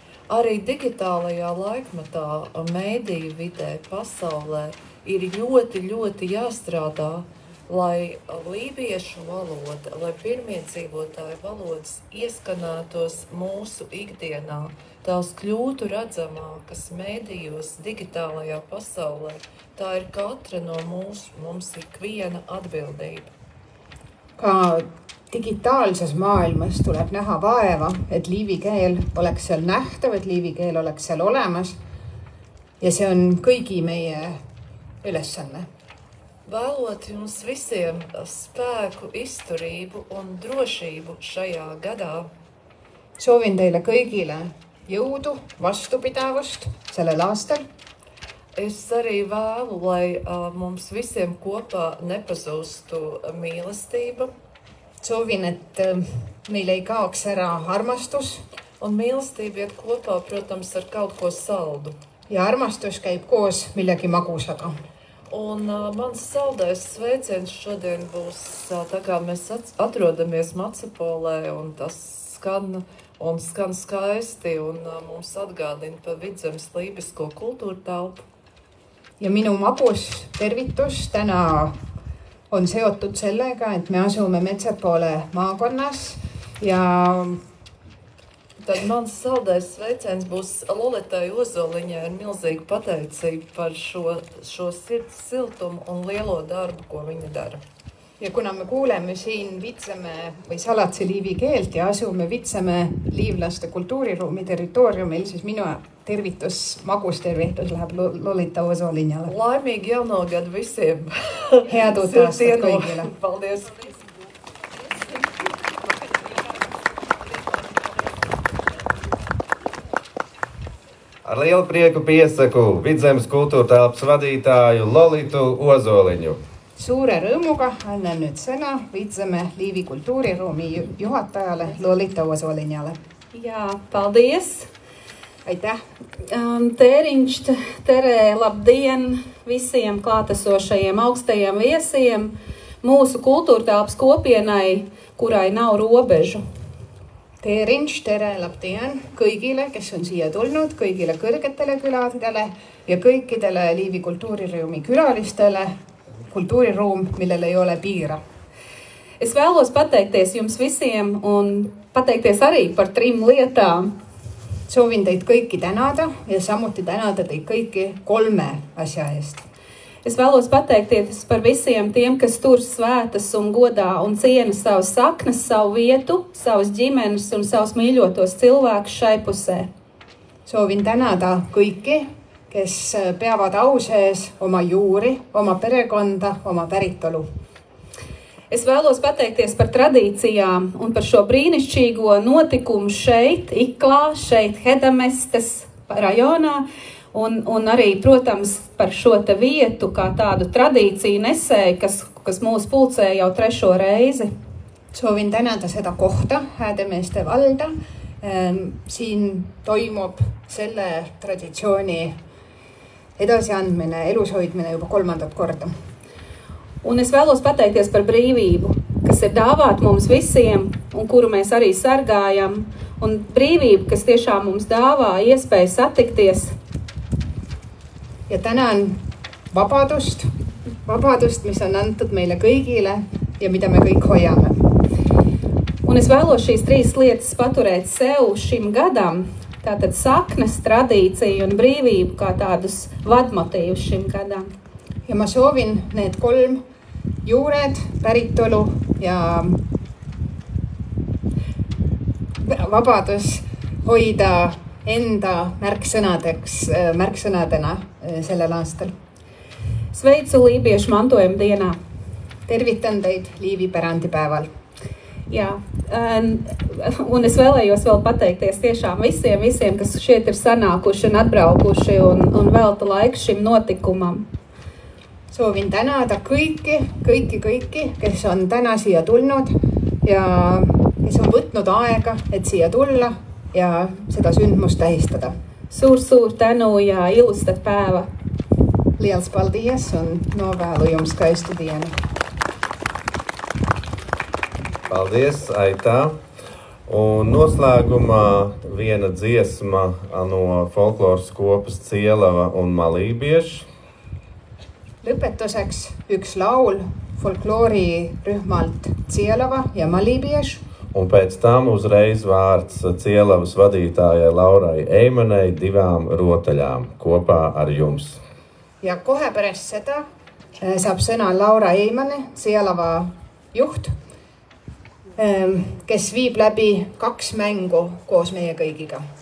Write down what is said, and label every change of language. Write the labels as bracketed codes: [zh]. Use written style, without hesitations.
[lv] Arī digitālajā laikmetā, mēdīju vidē, pasaulē ir ļoti jāstrādā, lai lībiešu valoda, lai pirmiedzīvotāju valodas ieskanētos mūsu ikdienā, tās kļūtu redzamākas mēdījos, digitālajā pasaulē. Tā ir katra no mums ikviena atbildība. [et] Ka digitaalses maailmas tuleb näha vaeva, et liivi keel oleks seal nähtav, et liivi keel oleks seal olemas. Ja see on kõigi meie ülesanne. [lv] Vēlot jums visiem spēku, izturību un drošību šajā gadā. [et] Soovin teile kõigile jõudu, vastupidavust sellel aastal. [lv] Es arī vēlu, lai mums visiem kopā nepazūstu mīlestība. [et] Soovin, et meil ei kaoks ära armastus. [lv] Un mīlestība iet kopā, protams, ar kaut ko saldu. [et] Ja armastus käib koos millegi magusaga. [lv] Un mans saldais sveiciens šodien būs, tā kā mēs atrodamies Macapolē, un tas skan skaisti, un mums atgādina par Vidzemes lībisko kultūra telpu. [et] Ja minu magus tervitus täna on seotud sellega, et me asume Metsapole maakonnas ja [lv] tad mans saldais sveiciens būs Lolitai Ozoliņai ar milzīgu pateicību par šo sirds siltumu un lielo darbu, ko viņa dara. [et] Ja kuna me kuuleme siin Vitseme või Salatse liivi keelt ja asume Vitseme liivlaste kultuuriruumi territooriumil, siis minu tervitus, magus tervitus läheb Lolita Ozoliņale. [lv] Laimīgi jauno gadu visiem! [et] Head uut aastat kõigile! [lv] Paldies! Ar lielu prieku piesaku Vidzemes kultūra telpas vadītāju Lolitu Ozoliņu. [et] Suure rõõmuga annan nüüd sõna Vitseme liivi kultuuriruumi juhatajale Lolita Ozoliņale. [lv] Jā, paldies! [et] Aitäh! [lv] Tēriņš, Terē, labdien visiem klātesošajiem augstajiem viesiem, mūsu kultūrtelpas kopienai, kurai nav robežu. [et] Tēriņš, Terē, labdien kõigile, kes on siia tulnud, kõigile kõrgetele küladele ja kõikidele Liivi kultuuriruumi külalistele. Kultuuriruum, millel ei ole piira. [lv] Es vēlos pateikties jums visiem un pateikties arī par 3 lietām. [et] Soovin teid kõiki tänada ja samuti tänada teid kõiki 3 asja eest. [lv] Es vēlos pateikties par visiem tiem, kas tur svētas un godā un ciena savas saknes, savu vietu, savas ģimenes un savus mīļotos cilvēkus šai pusē. [et] Soovin tänada kõiki, kes peavad au sees oma juuri, oma perekonda, oma päritolu. [lv] Es vēlos pateikties par tradīcijām un par šo brīnišķīgo notikumu šeit, Iklā, šeit Hedamestes rajonā un arī, protams, par šo te vietu kā tādu tradīciju nesēju, kas mūs pulcē jau 3. reizi. [et] Soovin tänada seda kohta, Häädemeeste valda. Siin toimub selle traditsiooni edasiandmine, elushoidmine juba 3. korda. [lv] Un es vēlos pateikties par brīvību, kas ir dāvāt mums visiem un kuru mēs arī sargājam. Un brīvību, kas tiešām mums dāvā iespēju satikties. [et] Ja tänan vabadust, mis on antud meile kõigile ja mida me kõik hoiame. [lv] Un es vēlos šīs 3 lietas paturēt sev šim gadam. Tātad saknes, tradīcija un brīvību kā tādus vadmotīvus šim gadam. [et] Ja ma soovin need 3 juured, päritolu ja vabadus hoida enda märksõnadena sellel aastal. [lv] Sveicu Liibiešu mantojuma dienā. [et] Tervitan teid Liivi pärandipäeval. [lv] Jā, un es vēlējos vēl pateikties tiešām visiem, kas šeit ir sanākuši un atbraukuši un velta laiku šim notikumam. [et] Soovin tänada kõiki, kes on täna siia tulnud ja kes on võtnud aega, et siia tulla ja seda sündmust tähistada. Suur tänu ja ilustat päeva. [lv] Liels paldies un novēlu jums skaistu dienu. Paldies, Aitā. Un noslēgumā viena dziesma no folkloras kopas Cielava un Malībieši. [et] Lõpetuseks üks laul folkloorirühmalt Cielava ja Malībiešu. [lv] Un pēc tam uzreiz vārds Cielavas vadītājai Laurai Eimanei 2 rotaļām kopā ar jums. [et] Ja kohe pärast seda saab sõna Laura Eimane, Cielava juht, kes viib läbi 2 mängu koos meie kõigiga.